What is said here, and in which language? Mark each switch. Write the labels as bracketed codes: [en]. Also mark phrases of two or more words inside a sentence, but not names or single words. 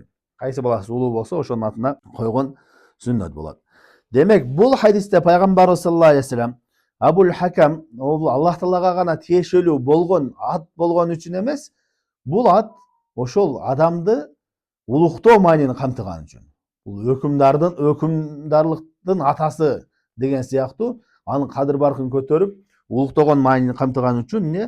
[ky] Кайсы баласы улуу болсо, ошонун атына койгон сүннөт болот. Демек, бул хадисте пайгамбарыбыз [ar] صلى الله عليه وسلم [ky] Абул Хакам, ол Аллах Таалага гана тиешелүү болгон ат болгон үчүн эмес, бул ат ошол адамды улуктоо маанини камтыган үчүн. Бул өкүмдарлыктын атасы деген сыяктуу анын кадыр-баркын көтөрүп, улуктогон маанини камтыган үчүн эмне?